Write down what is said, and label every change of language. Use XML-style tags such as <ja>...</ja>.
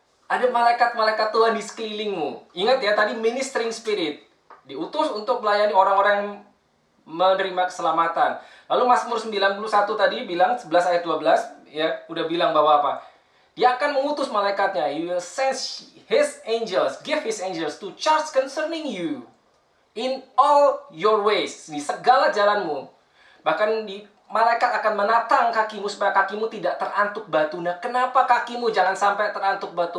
<id>Ada malaikat-malaikat Tuhan di sekelilingmu. Ingat ya, tadi ministering spirit. Diutus untuk melayani orang-orang yang menerima keselamatan. Lalu Mazmur 91 tadi bilang, 11 ayat 12, ya, udah bilang bahwa apa? Dia akan mengutus malaikatnya.</id> <en>He will send his angels, give his angels to charge concerning you in all your ways.</en> <id>Di segala jalanmu. Bahkan malaikat akan menatang kakimu supaya kakimu tidak terantuk batu. Nah, kenapa kakimu jangan sampai terantuk batu?</id>